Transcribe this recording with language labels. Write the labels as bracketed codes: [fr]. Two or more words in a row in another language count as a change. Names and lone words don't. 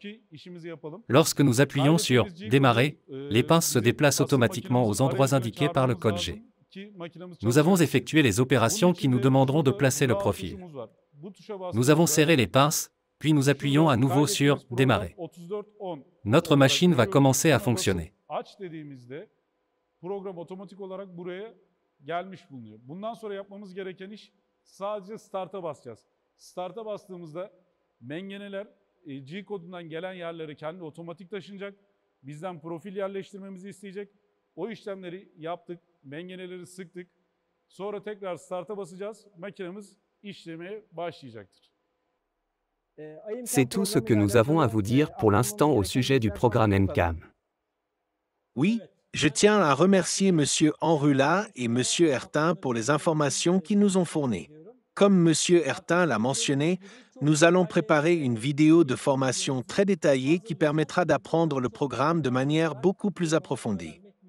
[fr] Lorsque nous appuyons sur « Démarrer », les pinces se déplacent automatiquement aux endroits indiqués par le code G. Nous avons effectué les opérations qui nous demanderont de placer le profil. Nous avons serré les pinces, puis nous appuyons à nouveau sur « Démarrer ». Notre machine va commencer à fonctionner. [tr] Program otomatik olarak buraya gelmiş bulunuyor. Bundan sonra yapmamız gereken iş sadece Start'a basacağız. Start'a bastığımızda mengeneler G kodundan gelen yerlere kendi otomatik taşınacak. Bizden profil yerleştirmemizi isteyecek. O işlemleri yaptık, mengeneleri sıktık. Sonra tekrar start'a basacağız. Makinemiz işlemeye başlayacaktır. [fr] C'est tout ce que nous avons à vous dire pour l'instant au sujet du programme NCAM. Oui, je tiens à remercier M. Enrula et M. Ertin pour les informations qu'ils nous ont fournies. Comme M. Ertin l'a mentionné, nous allons préparer une vidéo de formation très détaillée qui permettra d'apprendre le programme de manière beaucoup plus approfondie.